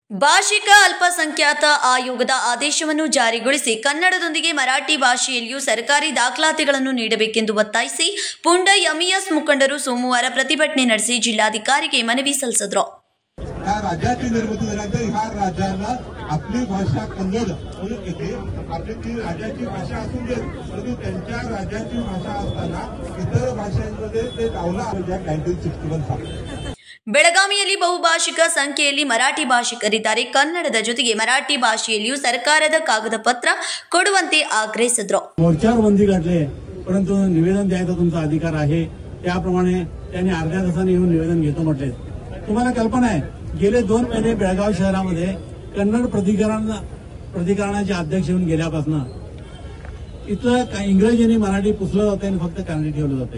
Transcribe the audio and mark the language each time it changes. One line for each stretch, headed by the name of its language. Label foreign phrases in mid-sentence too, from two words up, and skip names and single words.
Kannada: ಭಾಷಿಕ ಅಲ್ಪಸಂಖ್ಯಾತ ಆಯೋಗದ ಆದೇಶವನ್ನು ಜಾರಿಗೊಳಿಸಿ ಕನ್ನಡದೊಂದಿಗೆ ಮರಾಠಿ ಭಾಷೆಯಲ್ಲಿಯೂ ಸರ್ಕಾರಿ ದಾಖಲಾತಿಗಳನ್ನು ನೀಡಬೇಕೆಂದು ಒತ್ತಾಯಿಸಿ ಪುಂಡ ಎಂಇಎಸ್ ಮುಖಂಡರು ಸೋಮವಾರ ಪ್ರತಿಭಟನೆ ನಡೆಸಿ ಜಿಲ್ಲಾಧಿಕಾರಿಗೆ ಮನವಿ ಸಲ್ಲಿಸಿದರು.
Marathi: राज्याची निर्मिती झाल्यानंतर ह्या राज्याला आपली भाषा कन्नड म्हणून येते. आपली राज्याची भाषा असून देत, परंतु त्यांच्या राज्याची भाषा असताना इतर भाषांमध्ये ते डावला 1961 साली.
Kannada: ಬೆಳಗಾವಿಯಲ್ಲಿ ಬಹುಭಾಷಿಕ ಸಂಖ್ಯೆಯಲ್ಲಿ ಮರಾಠಿ ಭಾಷಿಕರಿದ್ದಾರೆ. ಕನ್ನಡದ ಜೊತೆಗೆ ಮರಾಠಿ ಭಾಷೆಯಲ್ಲಿಯೂ ಸರ್ಕಾರದ
Marathi: कागद पत्र
Kannada: ಕೊಡುವಂತೆ ಆಗ್ರಹಿಸಿದರು.
Marathi: मोर्चावर बंदी घातली, परंतु निवेदन द्यायचा तुमचा अधिकार आहे. त्याप्रमाणे त्यांनी अर्ध्या तासाने येऊन निवेदन घेतो म्हटले. तुम्हाला कल्पना आहे, गेले 2 महिने बेळगाव शहरामध्ये कन्नड प्राधिकरणाचे अध्यक्ष येऊन गेल्यापासून इथं इंग्रजी आणि मराठी पुसलं जाते आणि फक्त कन्नडी ठेवलं जाते.